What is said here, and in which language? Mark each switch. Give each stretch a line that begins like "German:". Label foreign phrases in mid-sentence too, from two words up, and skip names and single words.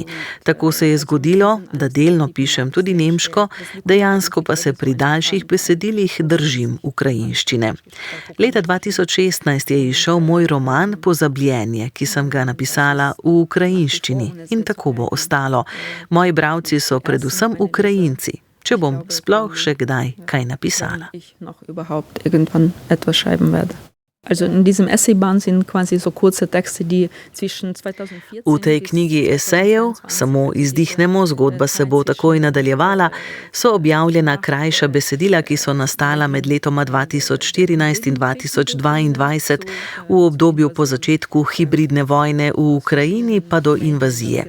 Slovenian: Tako se je zgodilo, da delno pišem tudi nemško, dejansko pa se pri daljših besedilih držim ukrajinščine. Leta 2016 je izšel moj roman Pozabljenje, ki sem ga napisala v ukrajinščini in tako bo ostalo. Moji bralci so predvsem Ukrajinci, če bom sploh še kdaj kaj napisala.
German: Also in diesem Essayband sind quasi so kurze Texte, die zwischen 2014
Slovenian: V tej knjigi esejev, samo izdihnemo, zgodba se bo takoj nadaljevala, so objavljena krajša besedila, ki so nastala med letoma 2014 in 2022 v obdobju po začetku hibridne vojne v Ukrajini pa do invazije.